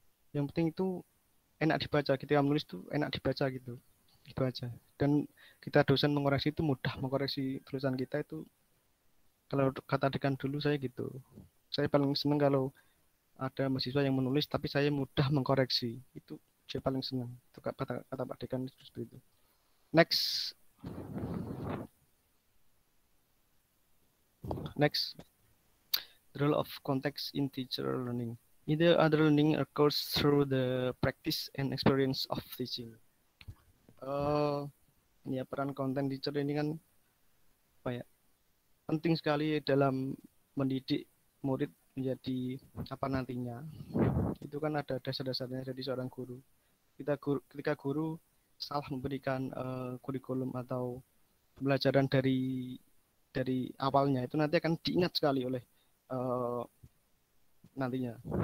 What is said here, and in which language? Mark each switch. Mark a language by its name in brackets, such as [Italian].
[Indonesian] Yang penting itu enak dibaca, ketika menulis itu enak dibaca gitu, itu aja. Dan kita dosen mengoreksi itu mudah mengkoreksi tulisan kita itu. Kalau kata dekan dulu saya gitu, saya paling seneng kalau ada mahasiswa yang menulis tapi saya mudah mengkoreksi, itu saya paling senang. Itu kata Pak Dekan seperti itu. [English] Next, the role of context in teacher learning. Either other learning occurs through the practice and experience of teaching. [Indonesian] Ya, peran konten teacher ini kan apa ya, penting sekali dalam mendidik murid menjadi apa nantinya. Itu kan ada dasar-dasarnya jadi seorang guru. Ketika guru salah memberikan kurikulum atau pembelajaran dari awalnya, itu nanti akan diingat sekali oleh nantinya.